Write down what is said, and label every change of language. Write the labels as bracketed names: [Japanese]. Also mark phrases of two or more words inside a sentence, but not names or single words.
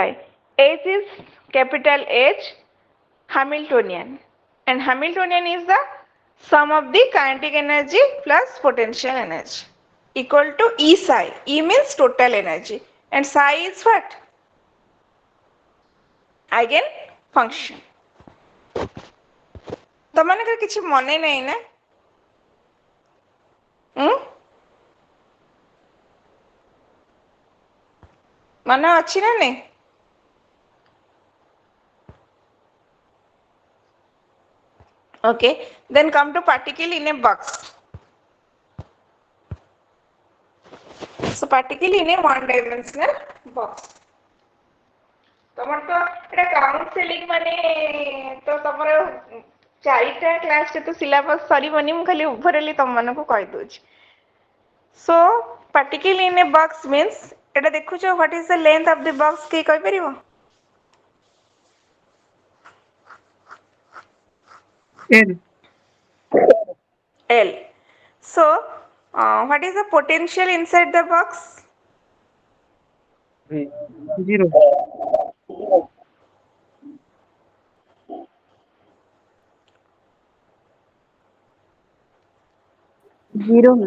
[English] H is capital H, Hamiltonian, and Hamiltonian is the sum of the kinetic energy plus potential energy equal to E psi. E means total energy, and psi is what? Eigen function. [Odia] ତମାନଙ୍କର କିଛି ମନେ ନାହିଁ ନା ମନେ ଅଛି ନା ନାହିଁ [English] okay then come to particle in a box so particle in a one dimensional box [Odia] ତମର ତ ଏଟା କାଉନ୍ସେଲିଂ ମାନେ ତ ତମର ଚାରିଟା କ୍ଲାସ୍ ରେ ତ ସିଲାବସ୍ ସରିବନି ମୁଁ ଖାଲି ଓଭରଅଲି ତମମାନଙ୍କୁ କହିଦଉଛି [English] so particle in a box means [Odia] ଏଟା ଦେଖୁଛ [English] what is the length of the box [Odia] କି କହିପାରିବ [English] L. L so what is the potential inside the box 0. Zero, ma'am.